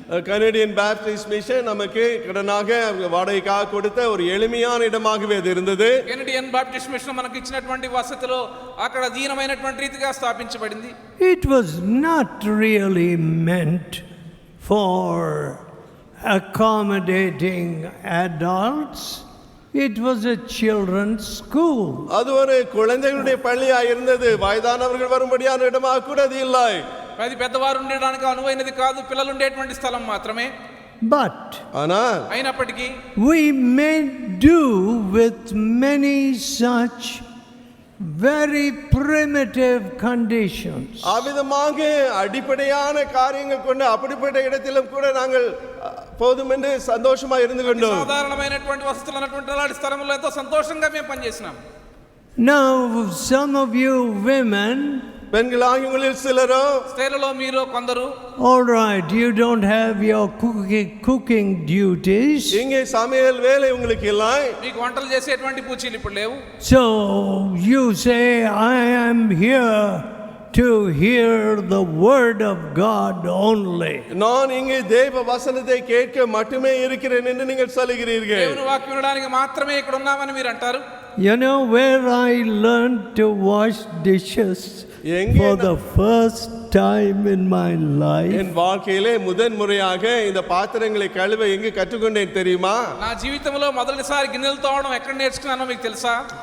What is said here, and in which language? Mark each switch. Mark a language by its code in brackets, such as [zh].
[ta] Canadian Baptist mission நமக்கு கடனாக வாடகைக்காக கொடுத்த ஒரு எளிமையான இடமாகவே அது இருந்தது. [te] కెనడియన్ బాప్టిస్ట్ మిషన్ మనకు ఇచ్చినటువంటి వసతిలో అక్కడ దీనమైనటువంటి రీతిగా స్థాపించబడింది. [en] It was not really meant for accommodating adults. It was a children's school. [ta] அது ஒரு குழந்தைகளுடைய பள்ளியாக இருந்தது. வயதானவர்கள் வரும்படியான இடமாக கூட அது இல்லை. [te] అది పెద్దవారు ఉండడానికి అనువైనది కాదు, పిల్లలు ఉండేటువంటి స్థలం మాత్రమే. [en] But [te] అయినప్పటికీ [en] we may do with many such very primitive conditions. [ta] அவிதமாக அடிப்படையான காரியங்கள் கொண்டு அப்படிப்பட்ட இடத்திலும் கூட நாங்கள் போதும் என்று சந்தோஷமா இருந்து கொண்டோம். [te] సాధారణమైనటువంటి వసతులు ఉన్నటువంటి అలాంటి స్థలంలో ఎంతో సంతోషంగా మేము పనిచేసినాం. [en] Now some of you women, [ta] பெண்களாகிய உங்களில் சிலரோ, [te] స్త్రీలలో మీలో కొందరు, [en] all right, you don't have your cooking duties, [ta] இங்கே சமையல் வேலை உங்களுக்கு இல்லை, [te] మీకు వంటలు చేసేటువంటి పూచీలు ఇప్పుడు లేవు. [en] so you say, I am here to hear the word of God only. [ta] நான் இங்கே தேவ வசனத்தை கேட்க மட்டுமே இருக்கிறேன் என்று நீங்கள் சொல்கிறீர்கள். [te] దేవుని వాక్యం వినడానికి మాత్రమే ఇక్కడ ఉన్నామని మీరు అంటారు. [en] You know where I learned to wash dishes for the first time in my life? [ta] என் வாழ்க்கையிலே முதன் முறையாக இந்த பாத்திரங்களை கழுவ எங்கே கற்றுக்கொண்டேன் தெரியுமா? [te] నా జీవితంలో మొదటిసారి గిన్నెలు తోమడం ఎక్కడ నేర్చుకున్నానో మీకు తెలుసా?